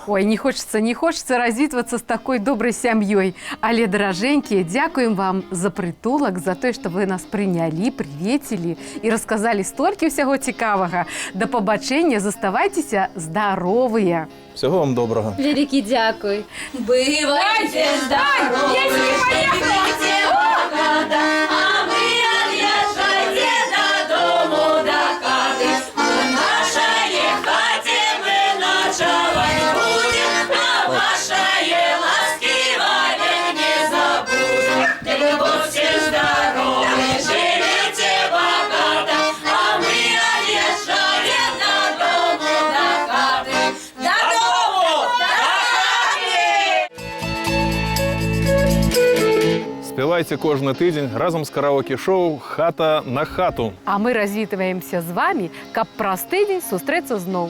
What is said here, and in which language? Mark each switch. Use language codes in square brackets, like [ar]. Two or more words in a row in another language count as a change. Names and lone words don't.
[be] Ой, [ru] не хочется [be] развітвацца з такой добрай сям'ёй. Але, даражэнькія, дзякуем вам за прытулак, за тое, што вы нас прынялі, прывецілі і расказалі столькі ўсяго цікавага. Да пабачэння, заставайцеся здаровыя. [ru] Всего вам добрага. [be] Вялікі дзякуй. [ru] Бывайте здоровы, живите богато, а мы отъезжайте додому, до хаты. В нашей хате мы ночевать будем, а вашей ласки вовек не забудем. Будьте здоровы, живите богато, а мы отъезжаем додому, до хаты. [be] Спявайце кожны тыдзень разам з караоке-шоу «Хата на хату». А мы развітваемся з вами, каб праз тыдзень сустрэцца зноў.